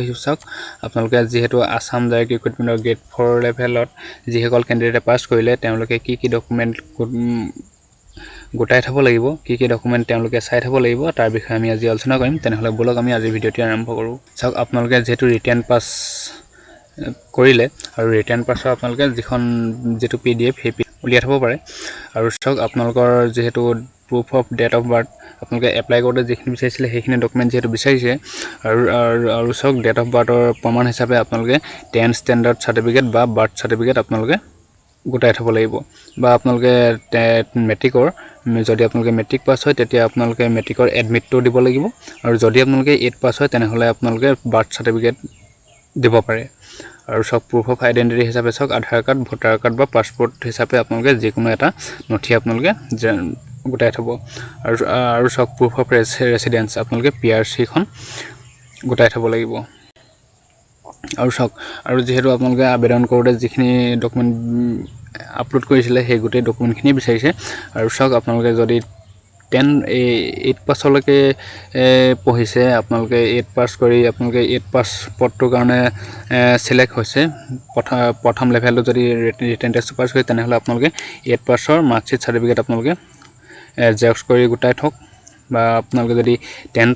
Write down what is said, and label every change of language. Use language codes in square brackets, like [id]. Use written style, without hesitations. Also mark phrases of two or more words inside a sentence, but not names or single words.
[as] আহিছো চাওক আপোনালোকে যেহেতু আসাম ডাইৰেক্ট ৰিক্ৰুটমেন্টৰ গ্ৰেড 4 লেভেলত যিসকল কেণ্ডিডেটে পাছ কৰিলে তেওঁলোকে কি ডকুমেন্ট গোটাই থব লাগিব কি ডকুমেন্ট তেওঁলোকে চাই থব লাগিব তাৰ বিষয়ে আমি আজি আলোচনা কৰিম তেনেহলে বলক আমি আজি ভিডিঅ'টি আৰম্ভ কৰো চাওক আপোনালোকে যেহেতু [en] written pass [as] কৰিলে আৰু ৰিটেন পাসৰ আপোনালোকে যেটো পিডিএফ উলিয়াই থব পাৰে আৰু চাওক আপোনালোকৰ যেহেতু [en] proof of date of birth [as] আপোনালোকে এপ্লাই কৰোতে যিখিনি বিচাৰিছিলে সেইখিনি ডকুমেন্ট যেহেতু বিচাৰিছে আৰু চাওক [en] date of birthৰ [as] প্ৰমাণ হিচাপে আপোনালোকে 10 [en] standard certificate [as] বা [en] birth certificate [as] আপোনালোকে গোটাই থব লাগিব বা আপোনালোকে মেট্ৰিকৰ যদি আপোনালোকে মেট্ৰিক পাস হয় তেতিয়া আপোনালোকে মেট্ৰিকৰ এডমিটটো দিব লাগিব আৰু যদি আপোনালোকে 8 পাস হয় তেনেহলে আপোনালোকে বাৰ্থ সাৰ্টিফিকেট দিব পাৰে আৰু সব [en] proof of identity [as] হিচাপে সক [en] Aadhaar card voter card [as] বা পাসপোৰ্ট হিচাপে আপোনালোকে যিকোনো এটা নথি আপোনালোকে গোটাই থব আৰু সব [en] proof of residence [as] আপোনালোকে PRC খন গোটাই থব লাগিব আৰু সক আৰু যেহেতু আপোনালোকে আবেদন কৰোতে যিখিনি ডকুমেন্ট আপলোড কৰিছিলে সেই গোটেই ডকুমেন্টখিনি বিচাৰিছে আৰু সক আপোনালোকে যদি 8 পাছলৈকে পঢ়িছে আপোনালোকে 8 পাস কৰি আপোনালোকে 8 পাস পদটোৰ কাৰণে সিলেক্ট হৈছে প্ৰথম লেভেলত যদি [en] written test [as] পাস কৰে তেনেহলে আপোনালোকে 8 পাসৰ [en] marksheet certificate [as] আপোনালোকে জেৰক্স কৰি গোটাই থক বা আপোনালোকে যদি 10